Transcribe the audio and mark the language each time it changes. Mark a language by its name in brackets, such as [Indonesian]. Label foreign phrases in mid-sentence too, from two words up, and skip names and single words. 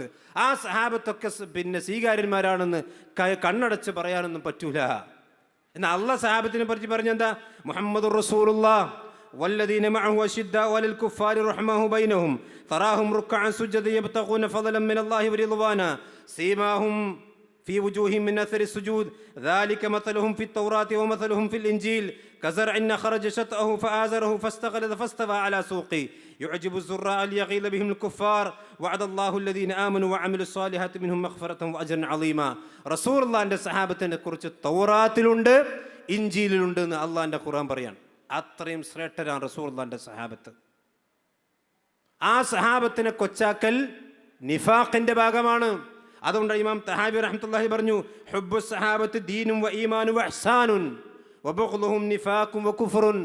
[Malayalam] ആ സഹാബത്തൊക്കെ പിന്നെ സ്വീകാര്യന്മാരാണെന്ന് കണ്ണടച്ച് പറയാനൊന്നും പറ്റൂല. എന്നാൽ അള്ളാഹ് സഹാബത്തിനെ പറ്റി പറഞ്ഞെന്താ? [Arabic] محمد رسول الله والذين معه أشداء على الكفار رحماء بينهم تراهم ركعا سجدا يبتغون فضلا من الله ورضوانا سيماهم في وجوههم من أثر السجود ذلك مثلهم في التوراة ومثلهم في الإنجيل كزرع خرج شطأه فآزره فاستغلظ فاستوى على سوقه يعجب الزراع ليغيظ بهم الكفار وعد الله الذين آمنوا وعملوا الصالحات منهم مغفرة وأجرا عظيما. رسول الله عند [Malayalam] സഹാബത്തിനെ കുറിച്ച് തൗറാത്തിലുണ്ട്, ഇൻജീലിലുണ്ട് എന്ന് അള്ളാഹിന്റെ ഖുർആൻ പറയാണ്. അത്രയും ശ്രേഷ്ഠരാണ് റസൂലുള്ളാഹിന്റെ സഹാബത്ത്. ആ സഹാബത്തിനെ കൊച്ചാക്കൽ നിഫാഖിന്റെ ഭാഗമാണ്. അതുകൊണ്ട് ഇമാം തഹാബി റഹ്മത്തുള്ളാഹി പറഞ്ഞു, [Arabic] حب الصحابة دين وإيمان وإحسان وبغضهم نفاق وكفر.